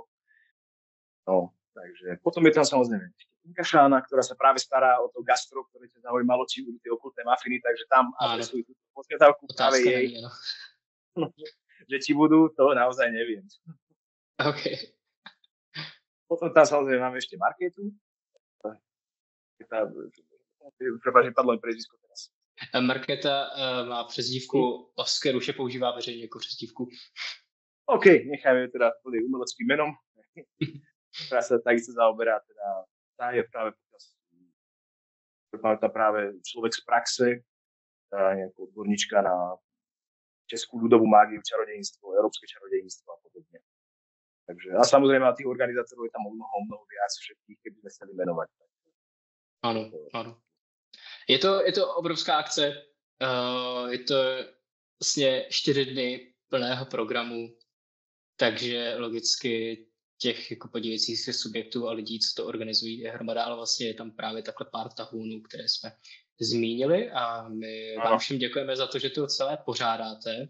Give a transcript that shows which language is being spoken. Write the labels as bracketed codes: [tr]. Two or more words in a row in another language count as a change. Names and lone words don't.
[sk] No, takže potom je tam samozrejme Inka Šána, ktorá sa práve stará o to gastro, ktoré ťa zaujímalo, či budú tie okultné mafiny, takže tam adresujú túto podkazávku práve jej. Že či budú, to naozaj neviem. OK. Potom tam samozrejme máme ešte Markétu. Prepáč, vypadlo mi prezvisko teraz. [cs] Markéta má přezdívku Oscar, už je používá veřejně jako přezdívku. [sk] OK, necháme teda plný umeleckým menom. Ktorá sa takisto zaoberá, teda tá je práve práve človek z praxe, tá nejaká odborníčka na českú ľudovú mágiu, čarodejníctvo, európske čarodejníctvo a podobne. Takže, a samozrejme, tých organizátorov je tam mnoho viac všetkých, keby sme chceli menovať. [cs] Ano. Je to obrovská akce, je to vlastně 4 dny plného programu, takže logicky těch jako podívajících se subjektů a lidí, co to organizují, je hromada, ale vlastně je tam právě takhle pár tahůnů, které jsme zmínili a my vám všem děkujeme za to, že to celé pořádáte.